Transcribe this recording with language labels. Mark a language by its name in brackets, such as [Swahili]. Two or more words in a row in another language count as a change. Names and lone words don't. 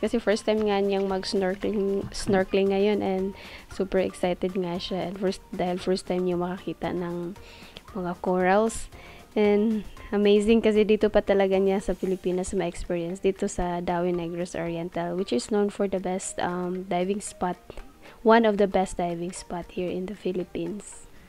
[Filipino] Kasi [English] first time [Filipino] nga niyang mag-snorkeling ngayon and [English] super excited [Filipino] nga siya. And dahil [English] first time [Filipino] niya makakita ng mga corals. And amazing kasi dito pa talaga niya sa Pilipinas ma-experience. Dito sa Dawi Negros Oriental, [English] which is known for the best diving spot. One of the best diving spot here in the Philippines.